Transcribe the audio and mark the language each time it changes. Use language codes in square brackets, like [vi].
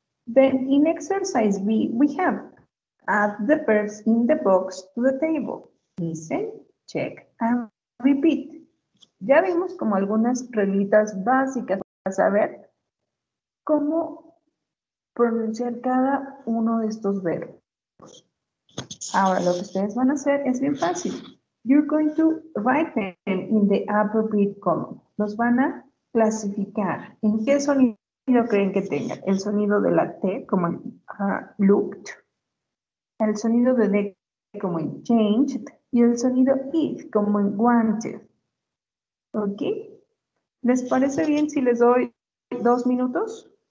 [en] Then in exercise B, we have add the verbs in the box to the table. Listen, check, and repeat. [es] Ya vimos como algunas reglitas básicas para saber cómo pronunciar cada uno de estos verbos. Ahora lo que ustedes van a hacer es bien fácil. [en] You're going to write them in the appropriate column. [es] Los van a clasificar. ¿En qué sonido creen que tengan? El sonido de la T, como en looked. El sonido de D, como en changed. Y el sonido I, como en wanted. ¿Ok? ¿Les parece bien si les doy 2 minutos?